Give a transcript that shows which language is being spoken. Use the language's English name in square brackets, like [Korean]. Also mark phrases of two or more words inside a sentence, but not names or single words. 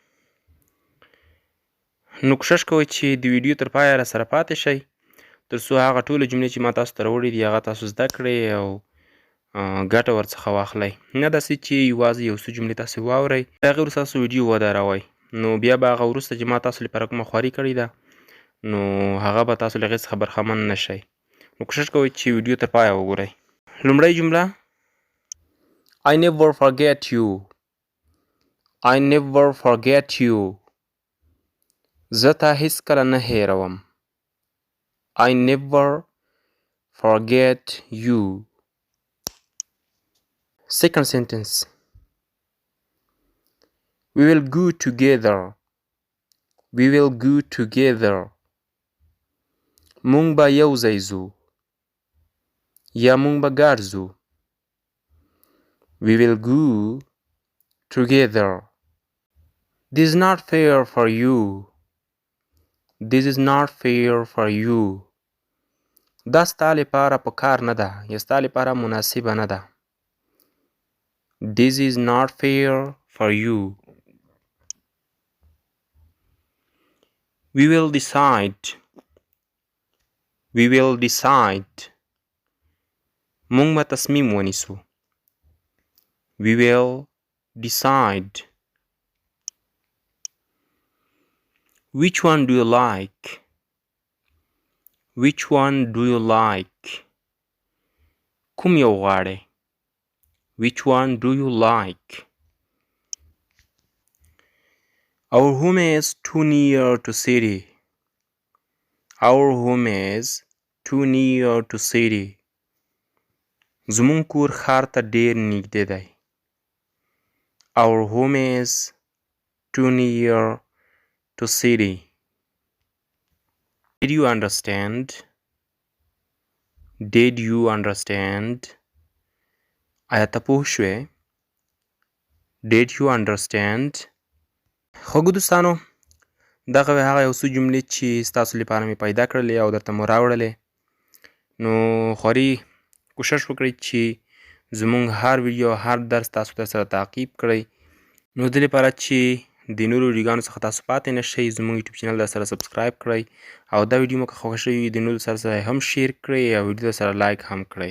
[Pashto] نو کوشش کوئ چې د ویډیو تر پایه راسره پاتې شئ تر څو هغه ټولې جملې چې ما تاسو ته راوړي دي هغه تاسو زده کړئ او ګټه ورڅخه واخلئ. نه داسې چې یوازې یو څه جملې تاسې واورئ د هغې وروسته تاسو ویډیو ودروئ، نو بیا به هغه وروسته چې ما تاسو لپاره کومه خواري کړې ده نو هغه به تاسو له هغې څخه برخمن نه شئ. نو کوشش کوئ چې ویډیو تر پایه وګورئ. لومړۍ جمله [English] I never forget you. I never forget you. [Pashto] زه تا هیڅکله نه هېروم. [English] I never forget you. Second sentence. We will go together. We will go together. [Pashto] مونږ به یو ځای ځو یا مونږ به ګډ ځو. [English] We will go together. This is not fair for you. This is not fair for you. [Pashto] دا ستا لپاره په کار نه ده یا ستا لپاره مناسبه نه ده. [English] This is not fair for you. We will decide. We will decide. [Pashto] مونږ به تصمیم ونیسو. [English] We will decide. Which one do you like? Which one do you like? [Pashto] کوم یو غواړئ؟ [English] Which one do you like? Our home is too near to city. Our home is too near to city. [Pashto] زمون کور ښار ته ډیر نږدې دی. [English] Our home is too near to city. Did you understand? Did you understand? [Pashto] آیا ته پوه شوې؟ [English] Did you understand? [Pashto] خوږو دوستانو دغه هغه یو څو جملې چې ستاسو لپاره مې پیدا کړلې او درته مو راوړلې. نو خوري کوشش وکړئ چې زموږ هر ویډیو هر درس تاسو ته سره تعقیب کړئ. نو دې لپاره چې د نورو ویډیوګانو څخه تاسو پاتې نه شئ زموږ یوټیوب چینل درسره سبسکرایب کړئ او دا ویډیو مو که خوښه شوې وي د نورو سره هم شیر کړئ او ویډیو سره لایک هم کړئ.